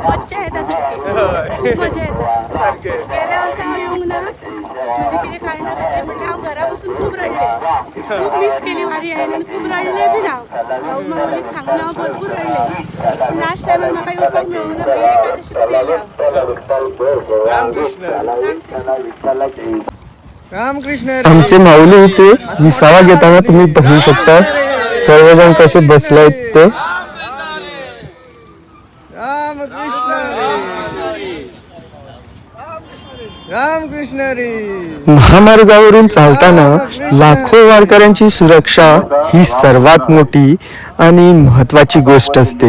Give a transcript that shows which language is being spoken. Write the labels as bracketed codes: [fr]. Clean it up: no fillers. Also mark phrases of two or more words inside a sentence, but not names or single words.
[kok] मज्जा येता सारकी खूब मजा येता सारकें. गेल्या वर्सा हांव येवंक ना म्हणजे कितें कारणां खातीर म्हणल्यार हांव घरा बसून खूब रडलें. खूब मिस केली वारी हांवें आनी खूब रडलें बीन हांव माऊलीक सांगून हांव भरपूर रडलें. [en] last timar [kok] म्हाका येवपाक मेळूंक ना. मागीर एकादशी कधी येयली रामकृष्ण. [mr] आमचे माऊली इथे विसावा घेताना तुम्ही बघू शकता सर्वजण कसे बसलेत ते. महामार्गावरून चालताना लाखो वारकऱ्यांची सुरक्षा ही सर्वात मोठी आणि महत्वाची गोष्ट असते.